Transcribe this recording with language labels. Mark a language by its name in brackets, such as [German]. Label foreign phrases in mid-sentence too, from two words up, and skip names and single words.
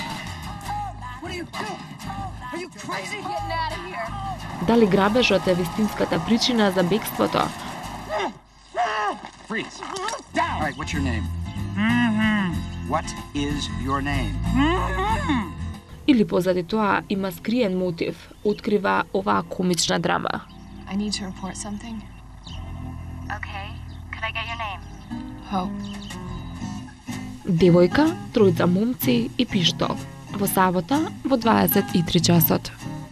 [Macedonian] Дали грабежот е вистинската причина за бегството? Или позади тоа има скриен мотив, открива оваа комична драма. [English] I need to report something. Okay. Could I get your name? Hope. [Macedonian] Девојка, тројца момци и пиштол. Во сабота во 23 часот.